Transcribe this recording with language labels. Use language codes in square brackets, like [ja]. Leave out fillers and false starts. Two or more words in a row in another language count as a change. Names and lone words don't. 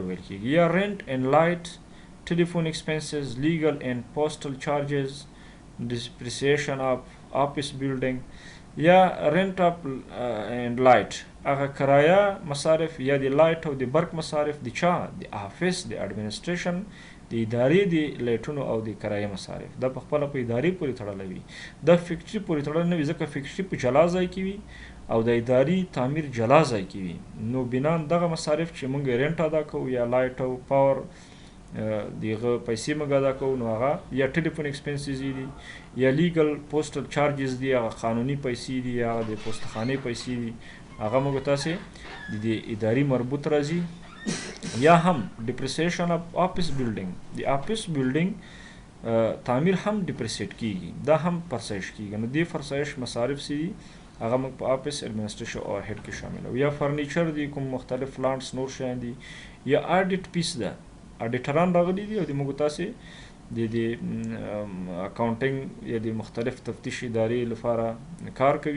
[ps] ویل کیږي یا [en] rent and light telephone expenses legal and postal charges depreciation of office building [ps] یا [en] rent of and light [ps] هغه کرایه مصارف یا د لایټ او د برق مصارف د چا د آفیس د ایډمنسټریشن د ادارې د لایټونو او د کرایه مصارف دا په خپله په ادارې پورې تړلی وي دا فیکټري پورې تړلی نه وي ځکه فیکټري په جلا ځای کې وي او د اداري تعمیر جلا ځای کې وي نو بنا دغه مصارف چې موږ رینټ ادا کوو یا لایټ او پاور دغه پیسې موږ ادا کوو نو هغه یا [en] telephone expenses [ps] دي یا [en] legal postal charges [ps] دي هغه قانوني پیسې دي یا د پوستخانې پیسې دي هغه موږ تاسې د اداري مربوط راځي یا هم [en] depreciation of office building [ps] د [en] office building [ps] تعمیر هم ډیپریسیټ کیږي دا هم فرسایش کیږي نو دې فرسایش مصارف سي دي هغه موږ په [en] office administration [ps] overhead کې شامل او یا فرنیچر دي کوم مختلف پلانټس نور شیان دي یا اډیټ پیس ده اډیټران راغلي دي او د موږ تاسې د اکاونټینګ یا د مختلف تفتیش ادارې لپاره کار کوي.